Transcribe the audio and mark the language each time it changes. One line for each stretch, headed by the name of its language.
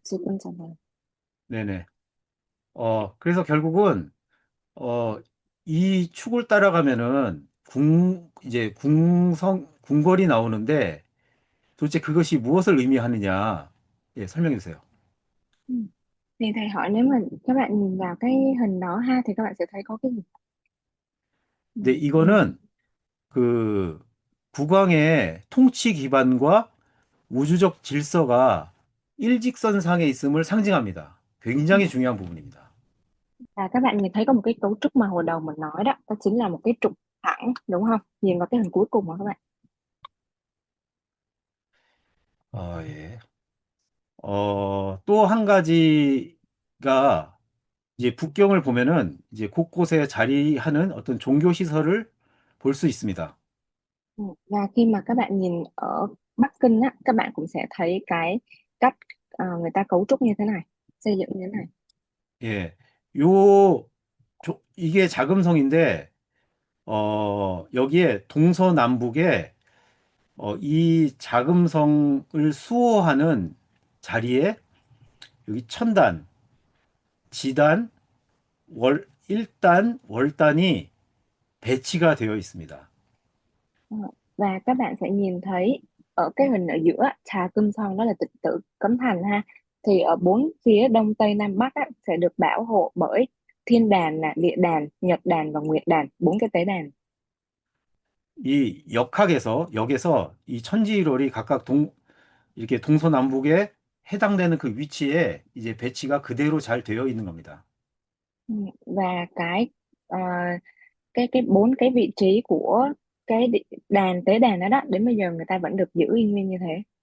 Korean: 지금 잠깐만. 네네. 그래서 결국은, 어, 이 축을 따라가면은 이제 궁궐이 나오는데 도대체 그것이 무엇을 의미하느냐? 예, 설명해 주세요.
Vietnamese: Ừ. Thì thầy hỏi nếu mà các bạn nhìn vào cái hình đó ha thì các bạn sẽ thấy có cái gì? Ừ.
Korean: 근데 이거는 그 국왕의 통치 기반과 우주적 질서가 일직선상에 있음을 상징합니다.
Vietnamese: Ừ.
Korean: 굉장히 중요한 부분입니다.
Vietnamese: Và các bạn nhìn thấy có một cái cấu trúc mà hồi đầu mình nói đó, đó chính là một cái trục thẳng đúng không? Nhìn vào cái hình cuối cùng mà các bạn.
Korean: 예. 또 한 가지가 이제 북경을 보면은 이제 곳곳에 자리하는 어떤 종교 시설을 볼 수 있습니다.
Vietnamese: Ừ. Và khi mà các bạn nhìn ở Bắc Kinh á, các bạn cũng sẽ thấy cái cách người ta cấu trúc như thế này, xây dựng như thế này.
Korean: 예. 요, 이게 자금성인데, 여기에 동서남북에 이 자금성을 수호하는 자리에 여기 천단, 지단, 일단, 월단이 배치가 되어 있습니다.
Vietnamese: Ờ, và các bạn sẽ nhìn thấy ở cái hình ở giữa Trà Cơm Son đó là Tịnh Tử Cấm Thành ha, thì ở bốn phía đông tây nam bắc á, sẽ được bảo hộ bởi Thiên Đàn nè, Địa Đàn, Nhật Đàn và Nguyệt Đàn, bốn cái tế đàn.
Korean: 이 역에서 이 천지일월이 각각 이렇게 동서남북에 해당되는 그 위치에 이제 배치가 그대로 잘 되어 있는 겁니다.
Vietnamese: Ừ, và ờ, cái bốn cái vị trí của đàn tế đàn đó đó đến bây giờ người ta vẫn được giữ y nguyên như thế.